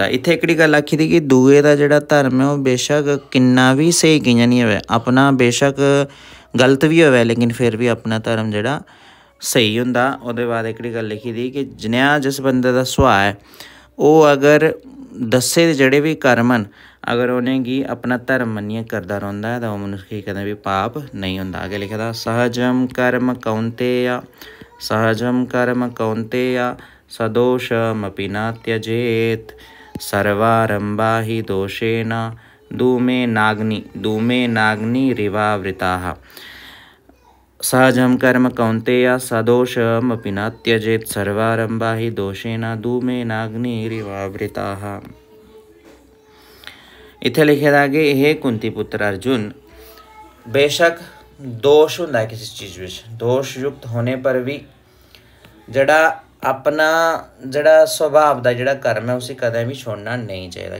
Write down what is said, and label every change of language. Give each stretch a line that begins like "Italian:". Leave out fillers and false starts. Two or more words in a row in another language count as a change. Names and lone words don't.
Dogri: इत्थै एह्कड़ी गल्ल आखी दी कि दुए दा जेह्ड़ा धर्म है ओह् बेशक किन्ना भी स्हेई कि'यां निं होवै, अपना बेशक गलत भी होवै लेकिन फिर भी अपना धर्म जेह्ड़ा स्हेई होंदा। ओह्दे बाद एह्कड़ी गल्ल लिखी दी कि जनेहा जिस बंदे दा सुभाऽ ऐ ओह् अगर दस्से दे जेह्ड़े भी कर्म न अगर उ'नेंगी अपना धर्म मन्नियै करदा रौंह्दा ऐ तां ओह् मनुक्ख गी कदें भी पाप नहीं होंदा। अग्गें लिखे दा
Sanskrit: सहजम कर्म कौन्तेय, सहजम कर्म कौन्तेय सदोषमपि न त्यजेत्, सर्वारम्भा हि दोषेण धूमे नाग्निरिवावृताः। सहजम कर्म कौन्तेय सदोषमपि न त्यजेत्, सर्वारम्भा हि दोषेण धूमे नाग्निरिवावृताः।
Dogri: इत्थे लिखे दा कि हे कुंती पुत्र अर्जुन, बेशक दोष होंदा है किसी चीज़ विच, दोष युक्त होने पर भी जेह्ड़ा अपना जेह्ड़ा सुभाव दा जेह्ड़ा कर्म है उसी कदें भी छोड़ना नहीं चाहिदा।